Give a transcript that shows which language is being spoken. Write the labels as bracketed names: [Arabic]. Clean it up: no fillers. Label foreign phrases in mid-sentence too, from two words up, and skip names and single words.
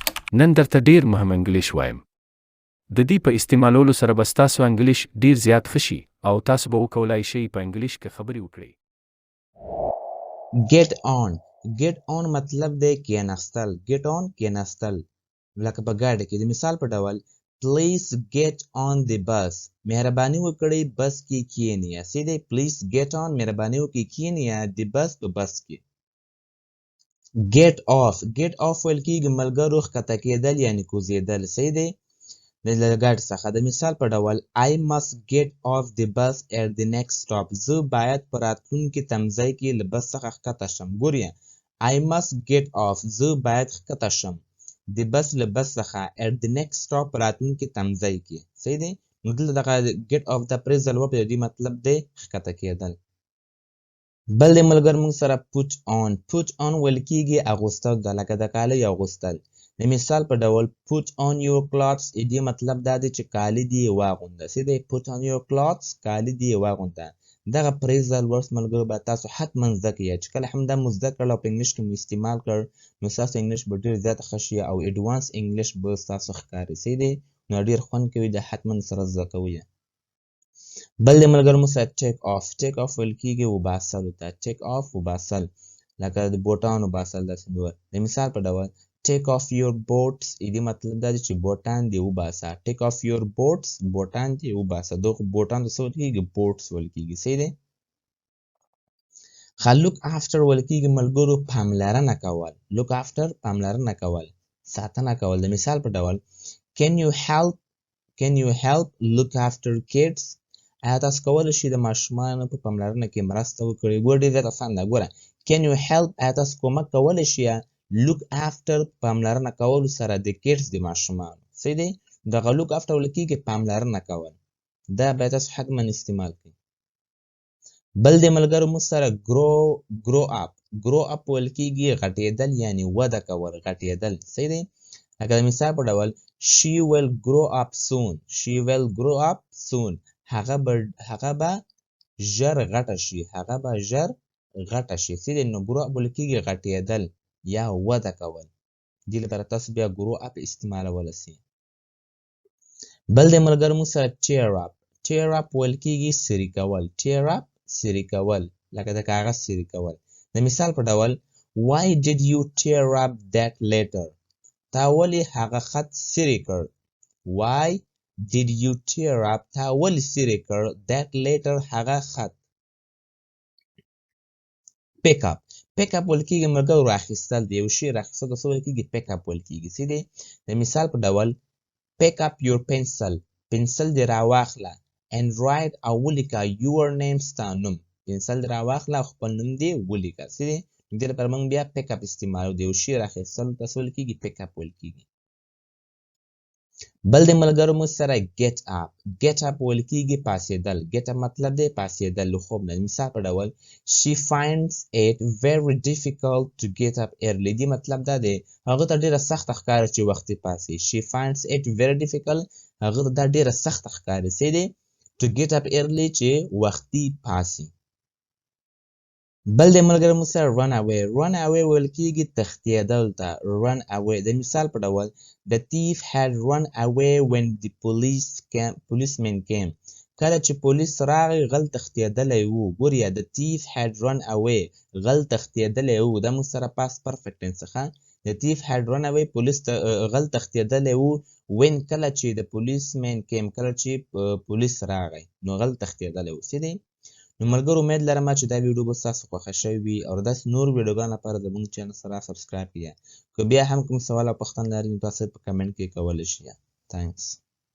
[Pashto] نن درته ډیر مهم انګلیش وایم. د دې په استعمالولو سره به ستاسو انګلیش ډیر زیات ښه شي او تاسو به وکولای شئ په انګلیش کې خبرې وکړئ. [English] Get on. Get on [Pashto] مطلب دی کېناستل. [English] Get on [Pashto] کېناستل. لکه په ګاډي کې د مثال په ډول [English] Please get on the bus. [Pashto] مهرباني وکړئ بس کې کېنئ. سیده [English] Please get on [Pashto] مهرباني وکړئ کېنئ [English] the bus [Pashto] په بس کې. [English] Get off. Get off [Pashto] ویل کېږي ملګرو ښکته کېدل یعنی کوزېدل. سیده د ګاډي څخه د مثال په ډول [English] I must get off the bus at the next stop. [Pashto] زه باید په راتلونکي تمځای کې له بس څخه ښکته شم. [English] ګورئ I must get off. [Pashto] زه باید ښکته شم. د بس له بس څخه [English] at the next stop [Pashto] په راتلونکي تمځای کې. صحیح دی؟ نو دلته دغه [English] get off [Pashto] د پریزل و په دې مطلب دی ښکته کېدل. بل د ملګر موږ سره [English] put on. Put on [Pashto] ویل کېږي اغوستل ده لکه د کالیو اغوستل. د مثال په ډول [English] put on your clothes [Pashto] دې مطلب دا دی چې کالي دې واغونده. څه دی [English] put on your clothes [Pashto] کالي دې واغونده. دغه [English] phrasal verbs [Pashto] ملګرو به تاسو حتما زده کړئ چې کله هم دا مو زده کړل او په انګلیش کې مو استعمال کړ نو ستاسو انګلیش به ډېر زیات ښه شي او [English] advance English [Pashto] به ستاسو ښکاري. صحیح دی؟ نو ډېر خوند کوي د حتما سره زده کوئ. بل د ملګرو مو سره [English] take off. take off [Pashto] ویل کېږي وباسلو ته. [English] take off [Pashto] وباسل لکه د بوټانو باسل داسې نور. د مثال په ډول [English] take off your boots [Pashto] دې مطلب دا دی چې بوټان دې وباسه. [English] take off your boots [Pashto] بوټان دې وباسه. دغه بوټان ته څه ویل کېږي boots ویل کېږي. صحیح دی؟ [English] look after [Pashto] ویل کېږي ملګرو پاملرنه کول. [English] look after [Pashto] پاملرنه کول ساتنه کول. د مثال په ډول [English] can you help look after kids. [Pashto] آیا تاسو کولی شئ د ماشومانو په پاملرنه کې مرسته وکړئ؟ ګوره ډېر زیات اسان ده. ګوره [English] can you help [Pashto] آیا تاسو کومک کولی شئ [English] look after [Pashto] پاملرنه کولو سره د kids د ماشومانو. صحیح دی؟ دغه [English] look after [Pashto] ویل کېږي پاملرنه کول. دا باید تاسو حتما استعمال کړئ. بل د ملګرو موږ سره [English] grow up. grow up [Pashto] ویل کېږي غټېدل یعنی وده کول غټېدل. صحیح دی؟ لکه د مثال په ډول [English] she will grow up soon. she will grow up soon. [Pashto] هغه به ژر غټه شي. هغه به ژر غټه شي. صحیح دی؟ نو [English] grow up [Pashto] ویل کېږي غټېدل یا وده کول. دې لپاره تاسو بیا [English] grow up [Pashto] استعمالولی شئ. بل د ملګرو موږ سره [English] tear up. tear up [Pashto] ویل کېږي سري کول. [English] tear up [Pashto] سري کول لکه د کاغذ سري کول. د مثال په ډول [English] why did you tear up that letter. [Pashto] تا ولې هغه خط سري کړ. [English] why did you tear up [Pashto] تا ولې سري کړ [English] that letter [Pashto] هغه خط. [English] pick up. pick up [Pashto] ویل کېږي ملګرو راخیستل. د یو شي راخیستل ته څه ویل کېږي [English] pick up [Pashto] ویل کېږي. صحیح دی؟ د مثال په ډول [English] pick up your pencil. [Pashto] پنسل دې راواخله [English] and write [Pashto] او ولیکه [English] your name [Pashto] ستا نوم. پنسل دې راواخله او خپل نوم دې ولیکه. صحیح دی؟ دې لپاره موږ بیا [English] pick up [Pashto] استعمالو. د یو شي راخیستلو ته څه ویل کېږي [English] pick up [Pashto] ویل کېږي. بل د ملګرو مو سره [English] get up. get up [Pashto] ویل کېږي پاسېدل. [English] get up [Pashto] مطلب دی پاسېدل له خوب نه. مثال په ډول [English] she finds it very difficult to get up early. [Pashto] دې مطلب دا دی هغه ته ډېره سخته ښکاري چې وختي پاسي. [English] she finds it very difficult [Pashto] هغه ته دا ډېره سخته ښکاري. صحیح دی؟ [English] to get up early [Pashto] چې وختي پاسي. بل د ملګرو مو سره [English] run away. run away [Pashto] ویل کېږي تښتېدل ته. [English] run away [Pashto] د مثال په ډول [English] the thief had run away when the policeman came. [Pashto] کله چې پولیس راغی غل تښتېدلی و. ګوریا [English] the thief had run away [Pashto] غل تښتېدلی و. دا موږ سره [English] past perfect tense [Pashto] څخه [English] the thief had run away [Pashto] غل تښتېدلی و when کله چې [English] the policeman came [Pashto] کله چې پولیس راغی نو غل تښتېدلی و. صحیح دی؟ نو ملګرو امید لرم چې دا ویډیو به ستاسو خوښه شوې وي او داسې نور ویډیوګانو لپاره زموږ چینل سره سبسکرایب کړئ. که بیا هم کوم سوال او پوښتنه لرئ نو تاسو په کمنټ کې کولی شئ. تانکس.